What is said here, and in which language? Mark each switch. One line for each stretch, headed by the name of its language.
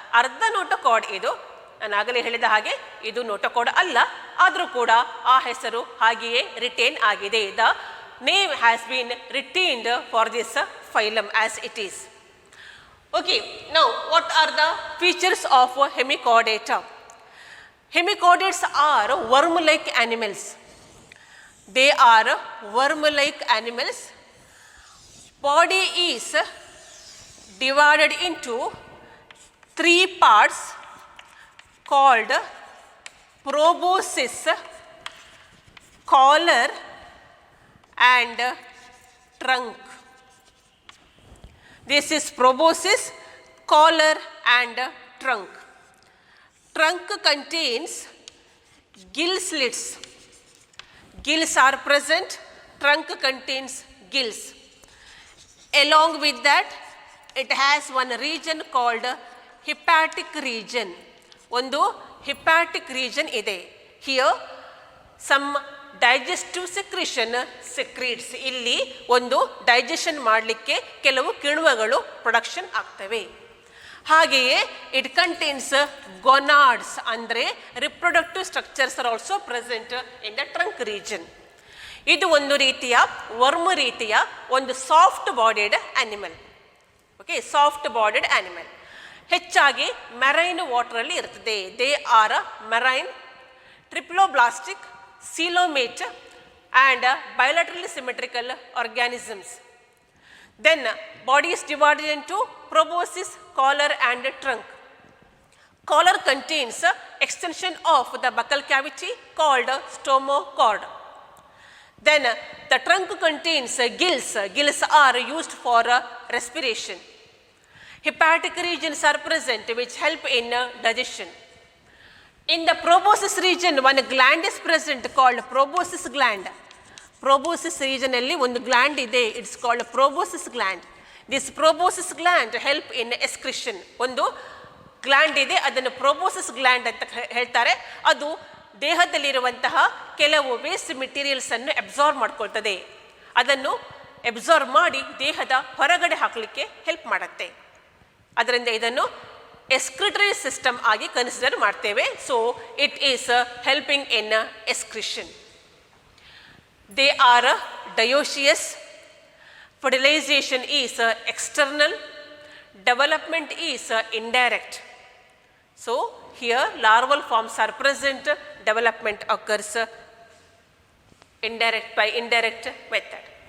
Kannada: ಅರ್ಧ ನೋಟೋಕಾರ್ಡ್ ಇದು. ನಾನು ಆಗಲೇ ಹೇಳಿದ ಹಾಗೆ ಇದು ನೋಟೋಕಾರ್ಡ್ ಅಲ್ಲ, ಆದರೂ ಕೂಡ ಆ ಹೆಸರು ಹಾಗೆಯೇ ರಿಟೇನ್ ಆಗಿದೆ.
English: The name has been retained for this phylum as it is. Okay, now what are the features of hemichordata? Hemichordates are worm-like animals. They are worm-like animals. Body is divided into 3 parts called proboscis, collar and trunk. This is proboscis, collar and trunk. Trunk contains gill slits. Gills are present. Trunk contains gills. Along with that, it has one region called hepatic region.
Kannada: ಒಂದು hepatic region ಇದೆ.
English: Here some digestive secretion secretes.
Kannada: ಇಲ್ಲಿ ಒಂದು digestion ಮಾಡಲಿಕ್ಕೆ ಕೆಲವು ಕಿಣ್ವಗಳು production ಆಗ್ತವೆ. ಹಾಗೆಯೇ
English: It contains gonads ಅಂದರೆ reproductive structures are also present in the trunk region.
Kannada: ಇದು ಒಂದು ರೀತಿಯ ವರ್ಮ್ ರೀತಿಯ ಒಂದು soft bodied animal. Okay, soft bodied animal. ಹೆಚ್ಚಾಗಿ ಮೆರೈನ್ ವಾಟರಲ್ಲಿ ಇರ್ತದೆ.
English: They are marine, triploblastic, coelomate and bilaterally symmetrical organisms. Then body is divided into proboscis, collar and trunk. Collar contains extension of the buccal cavity called stomochord. Then the trunk contains gills. Gills are used for respiration. Hepatic regions are present which help in digestion. In the proboscis region, one gland is present called proboscis gland.
Kannada: Proboscis region alli ಒಂದು gland ಇದೆ.
English: it's called
Kannada: proboscis gland.
English: This proboscis gland help in excretion.
Kannada: ಒಂದು gland ಇದೆ, ಅದನ್ನು proboscis gland ಅಂತ ಹೇಳ್ತಾರೆ. ಅದು ದೇಹದಲ್ಲಿರುವಂತಹ ಕೆಲವು waste materials ಅನ್ನು ಅಬ್ಸಾರ್ಬ್ ಮಾಡ್ಕೊಳ್ತದೆ. ಅದನ್ನು ಅಬ್ಸಾರ್ಬ್ ಮಾಡಿ ದೇಹದ ಹೊರಗಡೆ ಹಾಕಲಿಕ್ಕೆ ಹೆಲ್ಪ್ ಮಾಡುತ್ತೆ. ಅದರಿಂದ ಇದನ್ನು ಎಸ್ಕ್ರಿಟರಿ ಸಿಸ್ಟಮ್ ಆಗಿ ಕನ್ಸಿಡರ್ ಮಾಡ್ತೇವೆ.
English: So it is helping in excretion. They are dioecious, Fertilization is external, development is indirect. So, here larval forms are present, development occurs by indirect method.